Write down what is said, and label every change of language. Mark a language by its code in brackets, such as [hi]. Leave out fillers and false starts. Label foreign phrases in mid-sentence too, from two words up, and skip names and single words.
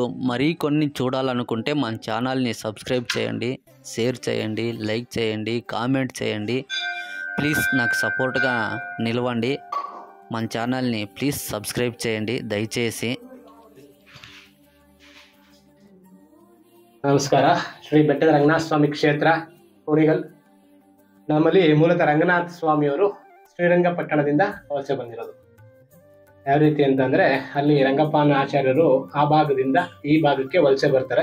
[te] మరీ కొన్ని చూడాలనుకుంటే మన ఛానల్ని సబ్స్క్రైబ్ చేయండి, షేర్ చేయండి, లైక్ చేయండి, కామెంట్ చేయండి. ప్లీజ్ నాకు సపోర్ట్గా నిలవండి. మన ఛానల్ని [en] please subscribe [te] చేయండి ದಯచేసి. [kn] ನಮಸ್ಕಾರ. ಶ್ರೀ ಬೆಟ್ಟದ ರಂಗನಾಥ ಸ್ವಾಮಿ ಕ್ಷೇತ್ರ ಕುಣಿಗಲ್. ನಮ್ಮಲ್ಲಿ ಮೂಲತಃ ರಂಗನಾಥ ಸ್ವಾಮಿಯವರು ಶ್ರೀರಂಗಪಟ್ಟಣದಿಂದ ವಲಸೆ ಬಂದಿರೋದು. ಯಾವ ರೀತಿ ಅಂತಂದ್ರೆ, ಅಲ್ಲಿ ರಂಗಪ್ಪನ ಆಚಾರ್ಯರು ಆ ಭಾಗದಿಂದ ಈ ಭಾಗಕ್ಕೆ ವಲಸೆ ಬರ್ತಾರೆ.